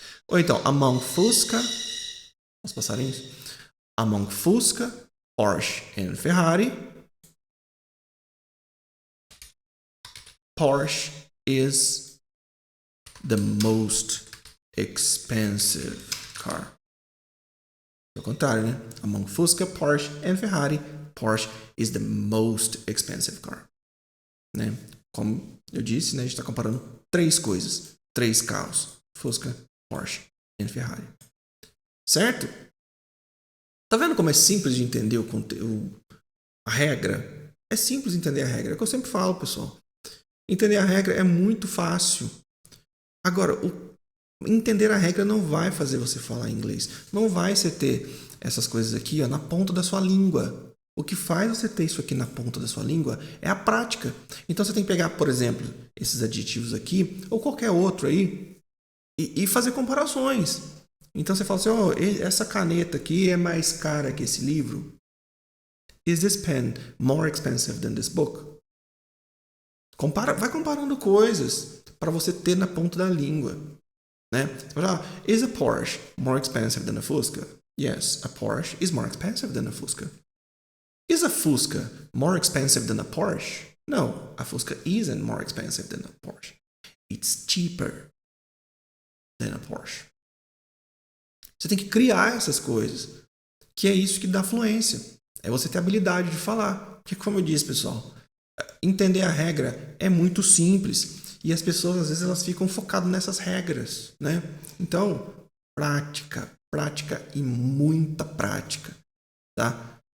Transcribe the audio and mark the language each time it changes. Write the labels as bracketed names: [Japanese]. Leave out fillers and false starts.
[Portuguese] Ou então, [English] among Fusca, [Portuguese] os passarinhos, [English] among Fusca, Porsche and Ferrari, Porsche is the most expensive car. [Portuguese] Ao contrário, né? [English] Among Fusca, Porsche and Ferrari, Porsche is the most expensive car. [Portuguese] Né? Como eu disse, né? A gente está comparando três coisas, três carros: Fusca, Porsche e Ferrari. Certo? Tá vendo como é simples de entender a regra? É simples entender a regra. É o que eu sempre falo, pessoal. Entender a regra é muito fácil. Agora, entender a regra não vai fazer você falar inglês. Não vai você ter essas coisas aqui, ó, na ponta da sua língua. O que faz você ter isso aqui na ponta da sua língua é a prática. Então você tem que pegar, por exemplo, esses adjetivos aqui, ou qualquer outro aí, e fazer comparações. Então você fala assim, oh, essa caneta aqui é mais cara que esse livro. [English] Is this pen more expensive than this book? [Portuguese] Vai comparando coisas para você ter na ponta da língua. Né? [English] Is a Porsche more expensive than a Fusca? Yes, a Porsche is more expensive than a Fusca. Is a Fusca more expensive than a Porsche? No, a Fusca isn't more expensive than a Porsche. It's cheaper than a Porsche. [Portuguese] Você tem que criar essas coisas, que é isso que dá fluência. É você ter a habilidade de falar. Porque, como eu disse, pessoal, entender a regra é muito simples. E as pessoas, às vezes, elas ficam focadas nessas regras, né? Então, prática e muita prática, tá?